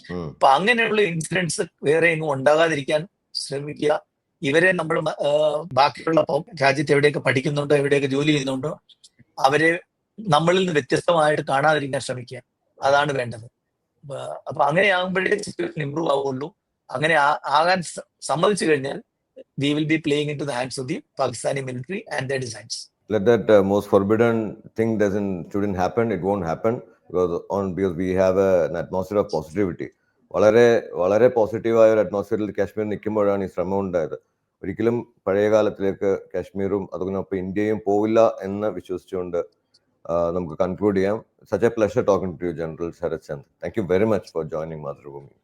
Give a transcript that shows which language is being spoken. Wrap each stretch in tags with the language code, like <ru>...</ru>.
<ml>അപ്പൊ അങ്ങനെയുള്ള ഇൻസിഡന്റ്സ് വേറെ എങ്ങും ഉണ്ടാകാതിരിക്കാൻ ശ്രമിക്കുക. ഇവരെ നമ്മൾ ബാക്കിയുള്ള രാജ്യത്ത് എവിടെയൊക്കെ പഠിക്കുന്നുണ്ടോ എവിടെയൊക്കെ ജോലി ചെയ്യുന്നുണ്ടോ അവരെ നമ്മളിൽ നിന്ന് വ്യത്യസ്തമായിട്ട് കാണാതിരിക്കാൻ ശ്രമിക്കുക. അതാണ് വേണ്ടത്. അപ്പൊ അങ്ങനെ ആകുമ്പോഴേ സിറ്റുവേഷൻ ഇംപ്രൂവ് ആവുള്ളൂ. അങ്ങനെ ആകാൻ സമ്മതിച്ചു കഴിഞ്ഞാൽ</ml> <en>we will be playing into the hands of the Pakistani military and their designs. Let that most forbidden thing shouldn't happen. It won't happen because we have an atmosphere of positivity.</en> <ml>വളരെ വളരെ പോസിറ്റീവായ ഒരു അറ്റ്മോസ്ഫിയറിൽ കാശ്മീർ നിൽക്കുമ്പോഴാണ് ഈ ശ്രമം ഉണ്ടായത്. ഒരിക്കലും പഴയ കാലത്തിലേക്ക് കാശ്മീരും അതിനൊപ്പം ഇന്ത്യയും പോവില്ല എന്ന് വിശ്വസിച്ചുകൊണ്ട് നമുക്ക് കൺക്ലൂഡ് ചെയ്യാം.</ml> <en>Such a pleasure talking to you, General Sharat Chand. Thank you very much for joining Mathrubhumi.</en>